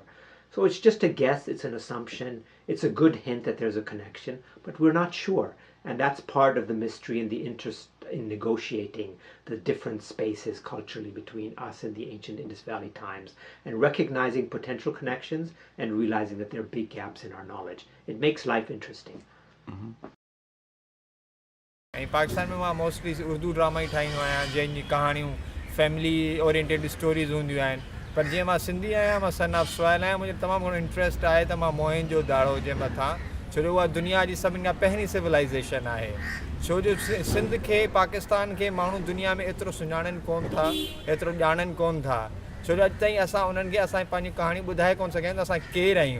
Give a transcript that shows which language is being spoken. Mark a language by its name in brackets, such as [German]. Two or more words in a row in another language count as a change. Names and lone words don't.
[English] So it's just a guess, it's an assumption, it's a good hint that there's a connection, but we're not sure. And that's part of the mystery and the interest in negotiating the different spaces culturally between us and the ancient Indus Valley times, and recognizing potential connections and realizing that there are big gaps in our knowledge. It makes life interesting. [Sindhi] पाकिस्तान में वहाँ मोस्टली उर्दू ड्रामा ही ठाहींदो आहियां, जंहिंजी कहाणियूं [English] family oriented stories [Sindhi] हूंदियूं आहिनि। पर जीअं मां सिंधी आहियां, मां [English] son of soil [Sindhi] आहियां, मुंहिंजो तमामु घणो इंट्रस्ट आहे त मां मोहनजोदाड़ो जे मथां, छो जो उहा दुनिया जी सभिनि खां पहिरीं सिविलाइज़ेशन आहे। छो जो सिंध खे, पाकिस्तान खे माण्हू दुनिया में एतिरो सुञाणनि कोन था, एतिरो ॼाणनि कोन था, छो जो अॼु ताईं असां उन्हनि खे असांजी पंहिंजी कहाणी ॿुधाए कोन सघिया आहियूं त असां केरु आहियूं।